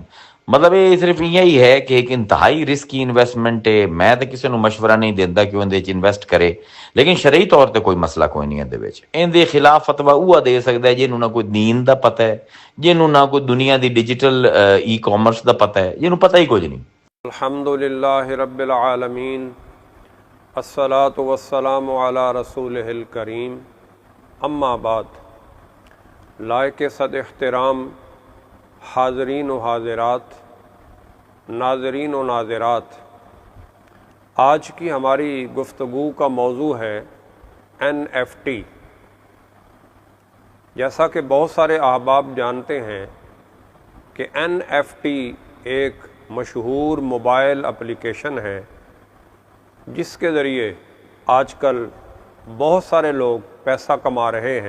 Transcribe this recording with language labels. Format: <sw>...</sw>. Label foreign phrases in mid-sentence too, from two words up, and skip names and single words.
<pa>ਮਤਲਬ ਇਹ ਸਿਰਫ ਇਹ ਹੀ ਹੈ ਕਿ ਇੱਕ ਇੰਤਹਾਈ</pa> <en>risky investment</en> <pa>ਹੈ। ਮੈਂ ਤਾਂ ਕਿਸੇ ਨੂੰ ਮਸ਼ਵਰਾ ਨਹੀਂ ਦਿੰਦਾ ਕਿ ਉਹਦੇ 'ਚ ਇਨਵੈਸਟ ਕਰੇ, ਲੇਕਿਨ ਸ਼ਰਈ ਤੌਰ ਤੇ ਕੋਈ ਮਸਲਾ ਕੋਈ ਨਹੀਂ ਇਹਦੇ ਵਿੱਚ। ਇਹਦੇ ਖਿਲਾਫ ਫਤਵਾ ਉਹ ਦੇ ਸਕਦਾ ਹੈ ਜਿਹਨੂੰ ਨਾ ਕੋਈ ਦੀਨ ਦਾ ਪਤਾ ਹੈ, ਜਿਹਨੂੰ ਨਾ ਕੋਈ ਦੁਨੀਆ ਦੀ</pa> <en>digital e-commerce</en> <pa>ਦਾ ਪਤਾ ਹੈ, ਜਿਹਨੂੰ ਪਤਾ ਹੀ ਕੁਝ ਨਹੀਂ।</pa> <ar>الحمد لله رب العالمين، الصلاة والسلام على رسوله الكريم، أما بعد.</ar> <ur>لائق صد احترام حاضرین و حاضرات، ناظرین و ناظرات، آج کی ہماری گفتگو کا موضوع ہے NFT. جیسا کہ بہت سارے احباب جانتے ہیں کہ NFT ایک مشہور</ur> <en>mobile application</en> <ur>ہے جس کے ذریعے آج کل بہت سارے لوگ پیسہ کما رہے ہیں.</ur>